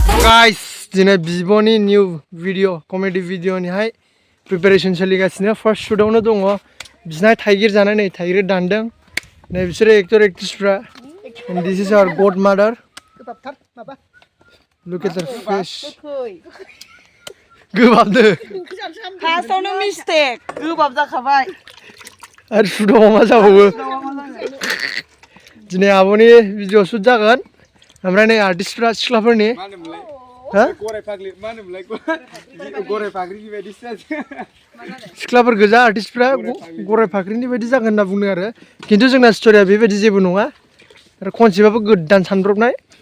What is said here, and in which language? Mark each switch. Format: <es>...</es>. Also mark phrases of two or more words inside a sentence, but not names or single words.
<brx>गाइस दिनै बिब'नि</brx> <en>new video comedy</en> <brx>भिडिअनिहाय प्रिपेरेसन सोलिगासिनो फार्स्ट शुटआवनो दङ बिसिना थाइगिर जानाय नै थाइगिर दानदों नै बिसोरो एक्टर एक्ट्रेसफ्रा</brx> <en>and this is our godmother look at her face</en> <brx>गोबाबनो फार्स्टआवनो मिस्टेक गोबाब जाखाबाय आरो शुटआव मा जाबावो दिनै आब'नि भिडिअ शुट जागोन ओमफ्राय नै आर्टिस्टफ्रा सिख्लाफोरनि सिख्लाफोर गोजा आर्टिस्टफ्रा गराय फाख्रिनि बायदि जागोन होनना बुंदों आरो खिन्थु जोंना स्ट'रिया बेबायदि जेबो नङा आरो कनसेप्टआबो गोदान सानब्रबनाय</brx>